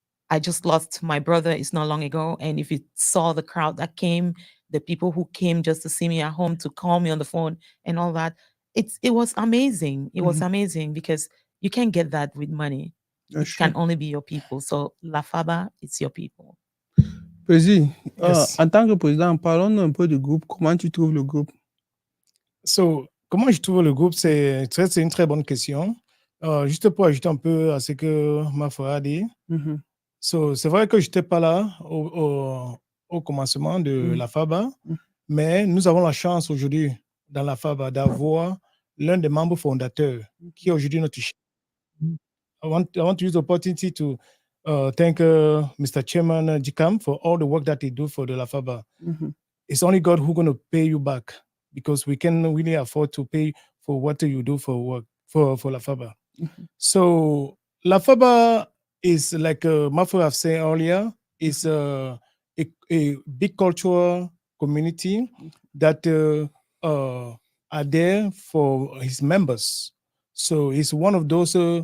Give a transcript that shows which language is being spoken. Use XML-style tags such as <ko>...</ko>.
<en>I just lost my brother it's not long ago. And if you saw the crowd that came, the people who came just to see me at home, to call me on the phone and all that, it was amazing. It was Mm-hmm. amazing because you can't get that with money. That's It can true. only be your people. So La Faba, it's your people.</en> <fr>Président,</fr> <en>Yes.</en> <fr>en tant que président, parlons-nous un peu du groupe. Comment tu trouves le groupe? So, comment je trouve le groupe? C'est une très bonne question. Juste pour ajouter un peu à ce que ma frère a dit. Mhm, So, c'est vrai que je n'étais pas là au commencement de Mhm. la FABA, Mhm. mais nous avons la chance aujourd'hui dans la FABA d'avoir l'un des membres fondateurs qui est aujourd'hui notre chef.</fr> <en>I want to use the opportunity to thank Mr. Chairman Jikam for all the work that he do for the LAFABA. mhm, It's only God who's going to pay you back because we can really afford to pay for what you do for work for LAFABA. mhm, So LAFABA is like Mafra have said earlier, is a big cultural community that are there for his members. So it's one of those</en>